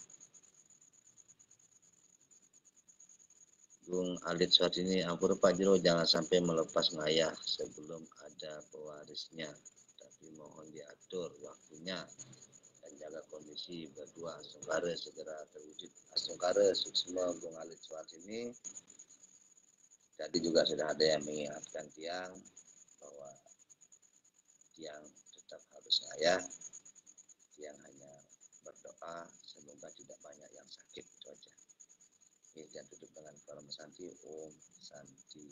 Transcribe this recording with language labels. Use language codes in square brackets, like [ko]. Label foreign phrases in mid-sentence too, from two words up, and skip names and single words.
[id] Bung Alit Suartini, ampun Pak Jero, jangan sampai melepas ngayah sebelum ada pewarisnya, tapi mohon diatur waktunya dan jaga kondisi berdua. Asungkara segera terwujud. [ban] Asungkara suksma Bung Alit Suartini. [id] Tadi juga sudah ada yang mengingatkan Tiang bahwa Tiang tetap harus ngayah. Tiang hanya berdoa semoga tidak banyak yang sakit, itu aja. Oke, dan tutup dengan kalimat santi. Om Santi.